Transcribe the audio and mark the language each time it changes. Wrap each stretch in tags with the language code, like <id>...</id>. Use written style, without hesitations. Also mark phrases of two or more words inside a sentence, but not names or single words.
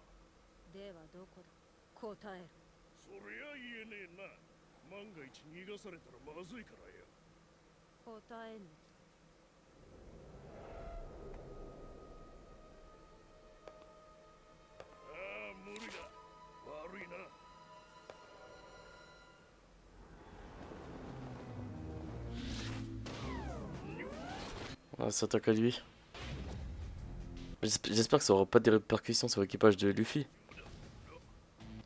<ja>ではどこだ？答える。そりゃ言えねえな。万が一逃がされたらまずいからよ。答えぬ。ああ、無理だ。悪いな。</ja> <fr>Ah, ça s'attaque à lui. J'espère que ça aura pas des répercussions sur l'équipage de Luffy.</fr>